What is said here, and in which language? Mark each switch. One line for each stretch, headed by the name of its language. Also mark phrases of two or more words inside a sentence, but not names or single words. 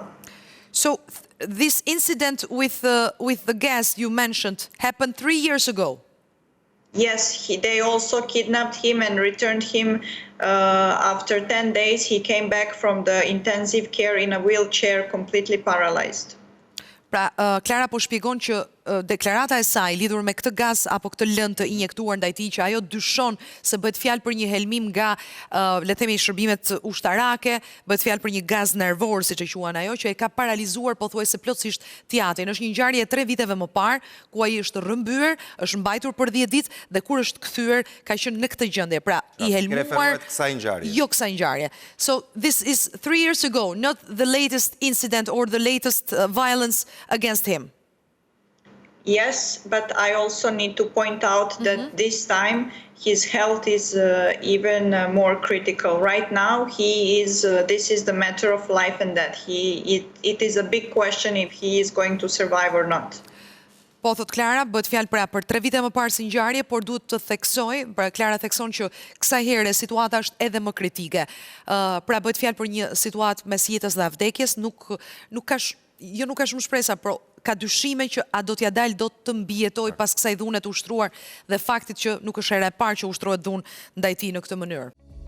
English: So this incident with the gas you mentioned happened 3 years ago. Yes, they also kidnapped him and returned him after 10 days. He came back from the intensive care in a wheelchair, completely paralyzed.
Albanian: Pra, Klara po shpjegon që deklarata e saj lidhur me këtë gaz apo këtë lëndë të injektuar ndaj tij, që ajo dyshon se bëhet fjalë për një helmim nga, le të themi, shërbimet ushtarake, bëhet fjalë për një gaz nervor, siç e quan ajo, që e ka paralizuar pothuajse plotësisht teatrin. Është një ngjarje e 3 viteve më parë, ku ai është rrëmbyer, është mbajtur për 10 ditë dhe kur është kthyer ka qenë në këtë gjendje. Pra, i helmuar, jo kësaj ngjarje.
English: So this is 3 years ago, not the latest incident or the latest violence against him. Yes, but I also need to point out that this time his health is even more critical. Right now, this is the matter of life and death. It is a big question if he is going to survive or not.
Albanian: Po, thot Klara, bëhet fjalë pra për 3 vite më parë si ngjarje, por duhet të theksoj, pra Klara thekson që kësaj here situata është edhe më kritike. Pra bëhet fjalë për një situatë mes jetës dhe vdekjes, nuk ka shumë shpresa, por ka dyshime që a do t'ja dalë, do të mbijetoj pas kësaj dhune të ushtruar dhe faktit që nuk është era e parë që ushtrohet dhunë ndaj tij në këtë mënyrë.